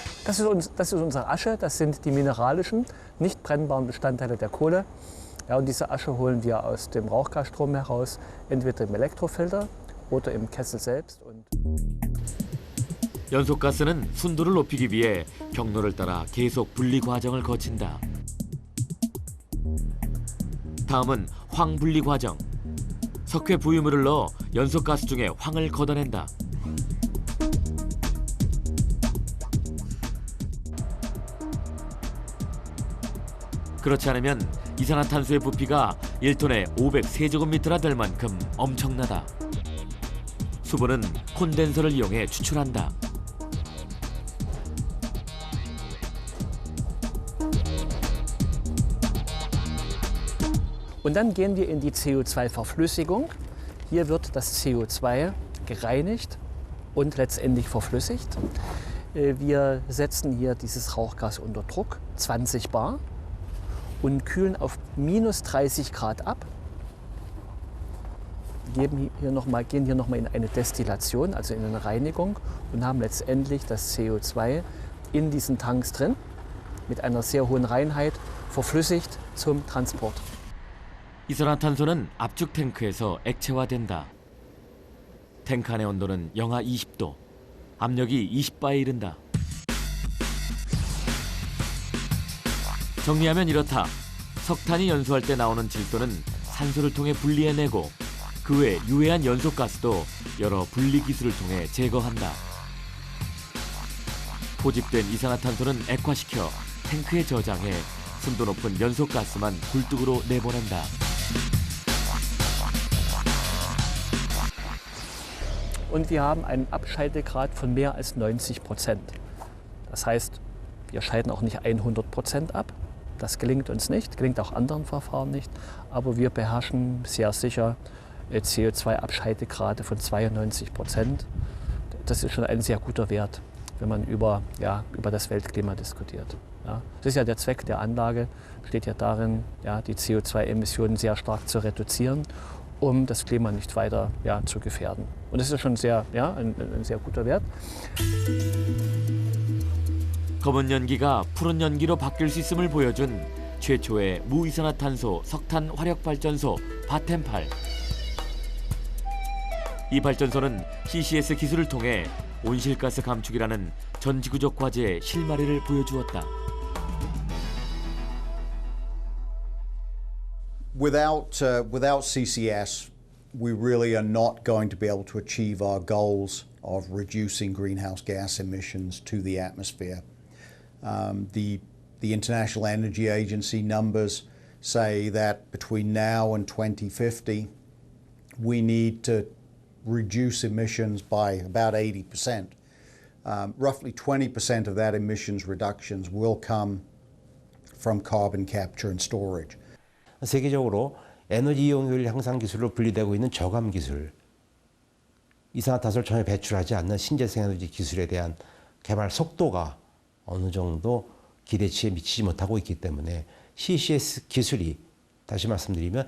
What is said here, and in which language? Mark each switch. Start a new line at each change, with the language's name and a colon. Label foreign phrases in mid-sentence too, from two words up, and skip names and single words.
German: Das ist unsere Asche, das sind die mineralischen, nicht brennbaren Bestandteile der Kohle. Ja, und diese Asche holen wir aus dem Rauchgasstrom heraus, entweder im Elektrofilter oder im Kessel selbst.
Korean: 연소가스는 순도를 높이기 위해 경로를 따라 계속 분리 과정을 거친다. 다음은 황분리 과정. 석회 부유물을 넣어 연소가스 중에 황을 걷어낸다. 그렇지 않으면 이산화탄소의 부피가 1톤에 500세제곱미터나 될 만큼 엄청나다. 수분은 콘덴서를 이용해 추출한다.
German: Und dann gehen wir in die CO2-Verflüssigung. Hier wird das CO2 gereinigt und letztendlich verflüssigt. Wir setzen hier dieses Rauchgas unter Druck, 20 bar, und kühlen auf minus 30 Grad ab. Gehen hier noch mal in eine Destillation, also in eine Reinigung, und haben letztendlich das CO2 in diesen Tanks drin, mit einer sehr hohen Reinheit, verflüssigt zum Transport.
Korean: 이산화탄소는 압축 탱크에서 액체화된다. 탱크 안의 온도는 영하 20도, 압력이 20바에 이른다. 정리하면 이렇다. 석탄이 연소할 때 나오는 질소는 산소를 통해 분리해내고 그 외 유해한 연소가스도 여러 분리 기술을 통해 제거한다. 포집된 이산화탄소는 액화시켜 탱크에 저장해 순도 높은 연소가스만 굴뚝으로 내보낸다.
German: Und wir haben einen Abscheidegrad von mehr als 90%. Das heißt, wir scheiden auch nicht 100% ab. Das gelingt uns nicht, gelingt auch anderen Verfahren nicht. Aber wir beherrschen sehr sicher CO2-Abscheidegrade von 92%. Das ist schon ein sehr guter Wert, wenn man über das Weltklima diskutiert. Ja. Das ist ja der Zweck der Anlage, besteht ja darin, ja, die CO2-Emissionen sehr stark zu reduzieren, um das Klima nicht weiter zu gefährden. Und das ist schon ein sehr guter Wert.
Korean: 검은 연기가 푸른 연기로 바뀔 수 있음을 보여준 최초의 무이산화탄소 석탄 화력발전소 바템8. 이 발전소는 CCS 기술을 통해 온실가스 감축이라는 전지구적 과제의 실마리를 보여주었다.
English: Without CCS, we really are not going to be able to achieve our goals of reducing greenhouse gas emissions to the atmosphere. The International Energy Agency numbers say that between now and 2050, we need to reduce emissions by about 80%. Roughly 20% of that emissions reductions will come from carbon capture and storage.
Korean: 세계적으로 에너지 이용률 향상 기술로 분리되고 있는 저감 기술, 이산화탄소를 전혀 배출하지 않는 신재생 에너지 기술에 대한 개발 속도가 어느 정도 기대치에 미치지 못하고 있기 때문에 CCS 기술이, 다시 말씀드리면